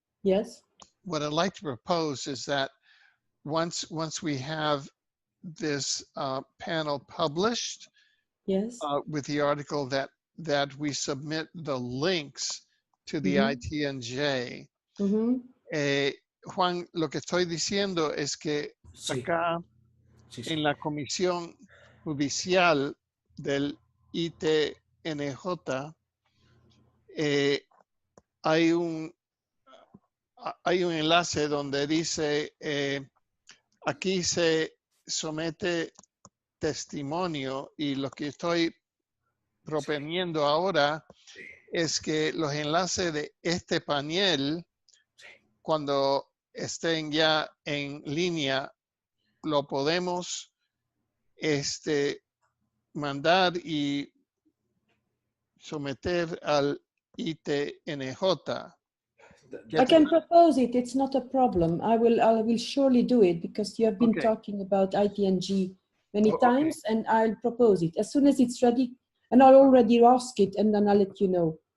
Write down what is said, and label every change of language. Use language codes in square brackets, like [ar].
[en] yes, what I'd like to propose is that once we have this panel published, yes, with the article that that we submit the links to the ITNJ. [es] Juan, lo que estoy diciendo es que Sí. acá en la comisión judicial del ITNJ hay un enlace donde dice aquí se somete testimonio, y lo que estoy proponiendo ahora es que los enlaces de este panel, cuando estén ya en línea, lo podemos mandar y someter al ITNJ. [en] I can propose it. It's not a problem. I will surely do it, because you have been talking about ITNG many times, and I'll propose it as soon as it's ready, and I'll already ask it, and then I'll let you know.